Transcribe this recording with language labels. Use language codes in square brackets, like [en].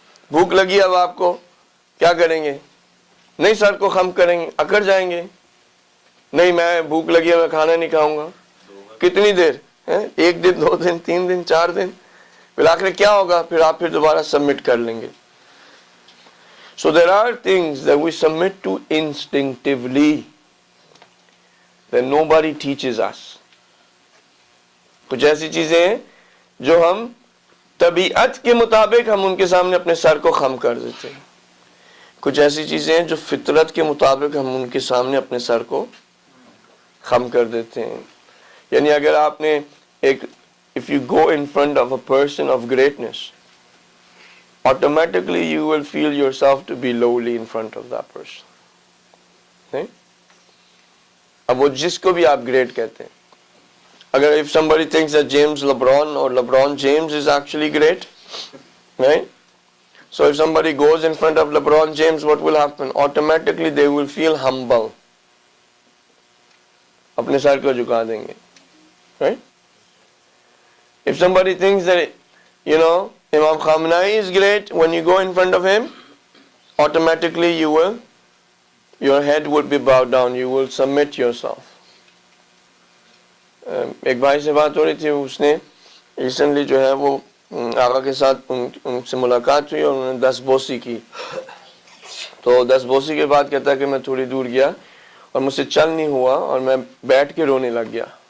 [ur] بھوک لگی اب آپ کو، کیا کریں گے؟ نہیں سر کو خم کریں گے، اکڑ جائیں گے. نہیں میں بھوک لگی ہے میں کھانا نہیں کھاؤں گا. کتنی دیر؟ ایک دن، 2 دن، 3 دن، 4 دن. بالآخر کیا ہوگا؟ پھر آپ دوبارہ سبمٹ کر لیں گے. [en] So there are things that we submit to instinctively that nobody teaches us. [ur] کچھ ایسی چیزیں ہیں جو ہم طبیعت کے مطابق ہم ان کے سامنے اپنے سر کو خم کر دیتے ہیں. کچھ ایسی چیزیں ہیں جو فطرت کے مطابق ہم ان کے سامنے اپنے سر کو خم کر دیتے ہیں. یعنی اگر آپ نے ایک [en] if you go in front of a person of greatness, automatically you will feel yourself to be lowly in front of that person. [ur] نہیں؟ اب وہ جس کو بھی آپ گریٹ کہتے ہیں، اگر [en] if somebody thinks that James LeBron or LeBron James is actually great, right? So if somebody goes in front of LeBron James, what will happen? Automatically they will feel humble. [ur] اپنے سر کو جھکا دیں گے. Right? [en] If somebody thinks that, Imam Khamenei is great, when you go in front of him, automatically your head will be bowed down, you will submit yourself. [ur] ایک بھائی سے بات ہو رہی تھی، اس نے ریسنٹلی جو ہے وہ آقا کے ساتھ ان سے ملاقات ہوئی اور انہوں نے 10 بوسی کی. تو 10 بوسی کے بعد کہتا ہے کہ میں تھوڑی دور گیا اور مجھ سے چل نہیں ہوا اور میں بیٹھ کے رونے لگ گیا.